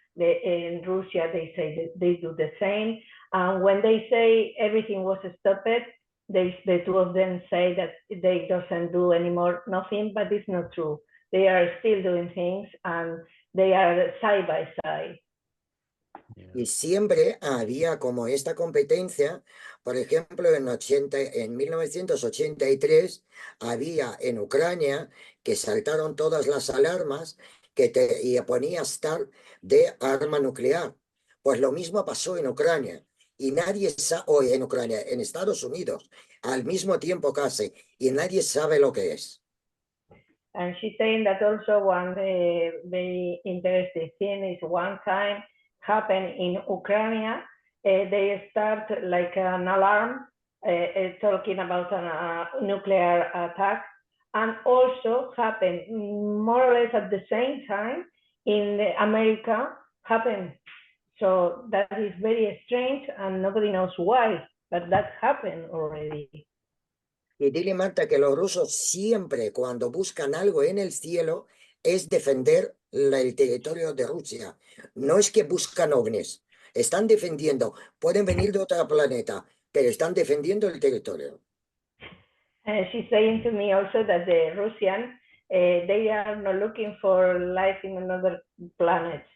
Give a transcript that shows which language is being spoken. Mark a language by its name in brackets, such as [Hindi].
[English] In Russia, they say that they do the same. And when they say everything was stopped, the two of them say that they doesn't do anymore nothing, but it's not true. They are still doing things and they are side by side. [Spanish] Y siempre había como esta competencia. Por ejemplo, en 1983 había en Ucrania que saltaron todas las alarmas y ponía START de arma nuclear. Pues lo mismo pasó en Ucrania. y nadie sabe, o en Ucrania, en Estados Unidos, al mismo tiempo casi, y nadie sabe lo que es. [English] And she's saying that also one very interesting thing is one time happened in Ukraine. They start like an alarm talking about a nuclear attack, and also happened more or less at the same time in America happened. So that is very strange, and nobody knows why, but that happened already. [Spanish] Y dile, Marta, que los rusos siempre cuando buscan algo en el cielo es defender el territorio de Rusia. No es que buscan ovnis, están defendiendo, pueden venir de otro planeta, pero están defendiendo el territorio. [English] She's saying to me also that the Russian, they are not looking for life in another planet.